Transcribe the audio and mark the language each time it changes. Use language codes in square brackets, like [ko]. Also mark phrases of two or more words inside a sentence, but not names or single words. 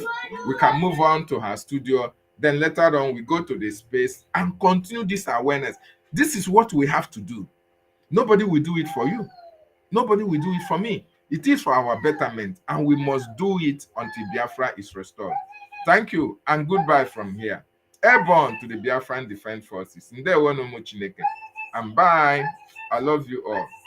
[en] We can move on to her studio. Then later on, we go to the space and continue this awareness. This is what we have to do. Nobody will do it for you. Nobody will do it for me. It is for our betterment, and we must do it until Biafra is restored. Thank you, and goodbye from here. Airborne to the Biafran Defense Forces. [ig] Ndewo no mo Chineke. [en] And bye. I love you all.